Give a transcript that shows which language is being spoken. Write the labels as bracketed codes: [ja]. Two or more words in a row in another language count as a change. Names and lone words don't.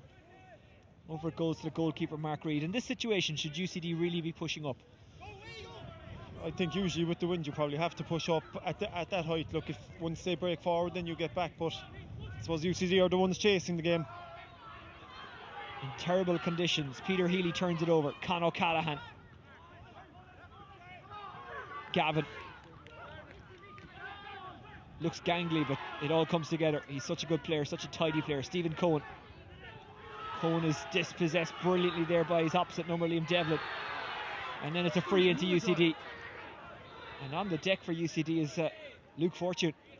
[en] Over it goes to the goalkeeper Mark Reid. In this situation, should UCD really be pushing up? I think usually with the wind you probably have to push up at that height. Look, if once they break forward then you get back, but I suppose UCD are the ones chasing the game. In terrible conditions, Peter Healy turns it over. Con O'Callaghan. Gavin. Looks gangly, but it all comes together. He's such a good player, such a tidy player. Stephen Cohen. Cohen is dispossessed brilliantly there by his opposite number, Liam Devlin. And then it's a free into UCD. And on the deck for UCD is Luke Fortune.